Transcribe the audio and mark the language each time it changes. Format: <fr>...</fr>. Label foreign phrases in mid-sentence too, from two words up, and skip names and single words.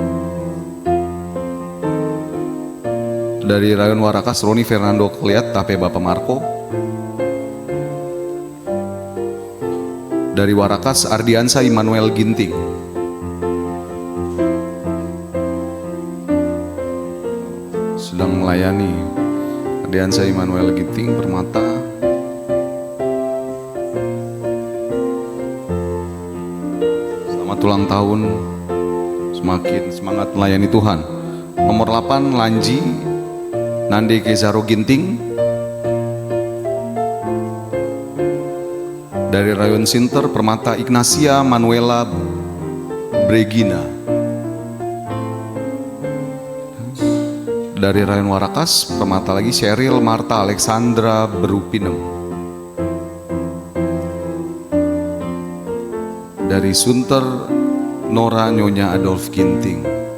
<id>Dari Rayun Warakas, Roni Fernando Kliat, Tape Bapak Marco. Dari Warakas, Ardiansa Immanuel Ginting. Sedang melayani Ardiansa Immanuel Ginting Permata. Selamat ulang tahun, semakin semangat melayani Tuhan. Nomor 8, Lanji Nande Kezaro Ginting. Dari Rayun Sinter, Permata Ignacia Manuela Bregina. Dari Rayun Warakas, Permata lagi Sheryl Marta Alexandra Berupinem. Dari Sunter, Nora Nyonya Adolf Ginting.</id>